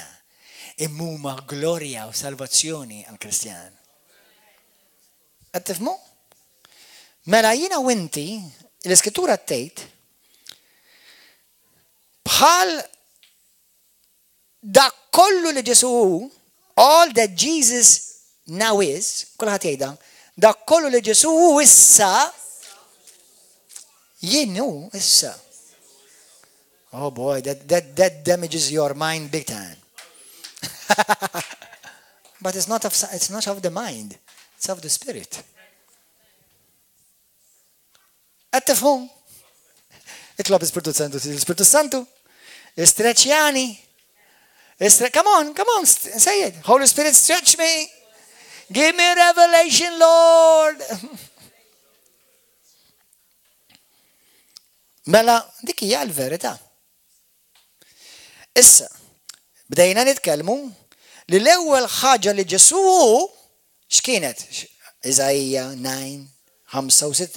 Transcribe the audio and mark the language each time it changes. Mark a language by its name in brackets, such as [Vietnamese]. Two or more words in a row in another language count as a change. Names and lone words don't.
[Maltese] Imma huma glorja u salvazzjoni għall-Kristjan. Qed tifhmu? Mela jiena u inti l-Iskrittura tgħid bħal dak kollu li Ġesu hu, [English] all that Jesus now is, [Maltese] kulħadd jgħidha, dak kollu li Ġesu hu issa jien hu issa. [English] Oh boy, that damages your mind big time. But it's not of the mind. It's of the Spirit. [Maltese] Qed tifhmu? Itlob l-Ispiritu Santu. Stretchjani. [English] Come on, say it. Holy Spirit, stretch me. Give me revelation, Lord. [Maltese] Mela, dik hija l-verità. Issa, bdejna nitkellmu li l-ewwel ħaġa li Ġesu x'kienet? Iżajja 9, 5 u 6.